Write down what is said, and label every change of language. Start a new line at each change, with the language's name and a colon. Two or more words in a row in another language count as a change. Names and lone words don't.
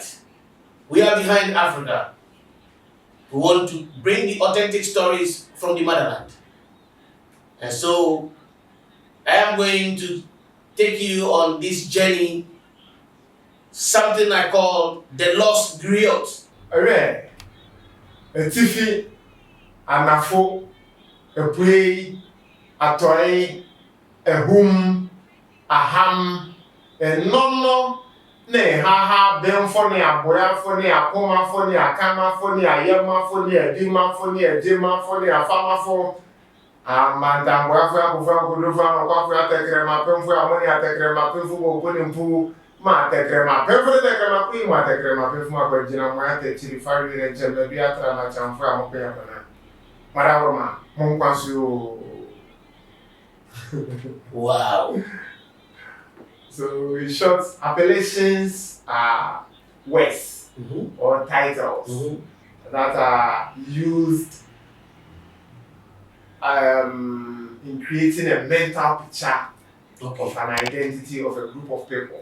English: We are behind Africa. We want to bring the authentic stories from the motherland. And so, I am going to take you on this journey, something I call the Lost Griot.
Akan: Ewe etifi anafo epuei atoi ehum aham enono ne haha benfo ne aboyafo ne akomafo ne akamafo ne ayemafo ne adimafo ne adimafo ne afamafo amantamboyafo akofo akodofo anokwafo atekrema pemfo amoni atekrema pemfo boboni mpu ma tekrema pemfo tekrema kui ma tekrema pemfo akwajina mo atechiri fari ne chembe bi atra na chamfo amokoya bana marawoma monkwaso.
English: Wow. So in short, appellations are words or titles that are used in creating a mental picture of an identity of a group of people.